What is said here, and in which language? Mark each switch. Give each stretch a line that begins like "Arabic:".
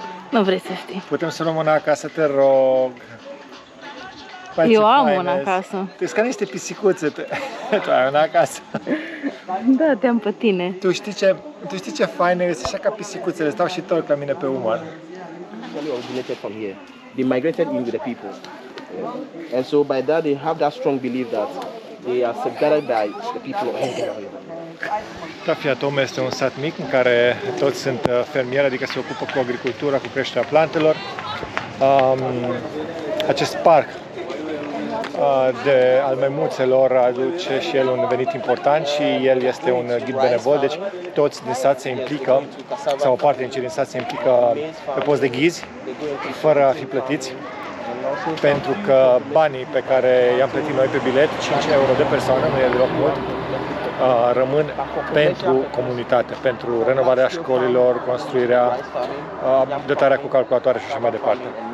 Romanian: Nu vrei să știi. Putem să luăm una acasă, te rog. Eu am una acasă. Tu ești ca niște pisicuțe. Tu ai una acasă. Da, te-am pe tine. Tu știi ce fain e? Așa ca pisicuțele. Stau și torc la mine pe umăr.
English: Actually originated from here. They migrated in with the people. And so by that they have that strong belief that they are safeguarded by the people of here.
Romanian: Tafiatom este un sat mic în care toți sunt fermieri, adică se ocupă cu agricultura, cu creșterea plantelor. Acest parc al maimuțelor aduce și el un venit important și el este un ghid benevol, deci toți din sat se implică, sau o parte din cei din sat se implică pe post de ghizi, fără a fi plătiți, pentru că banii pe care i-am plătit noi pe bilet, 5 euro de persoană, nu e deloc mult, rămân pentru comunitate, pentru renovarea școlilor, construirea, dotarea cu calculatoare și așa mai departe.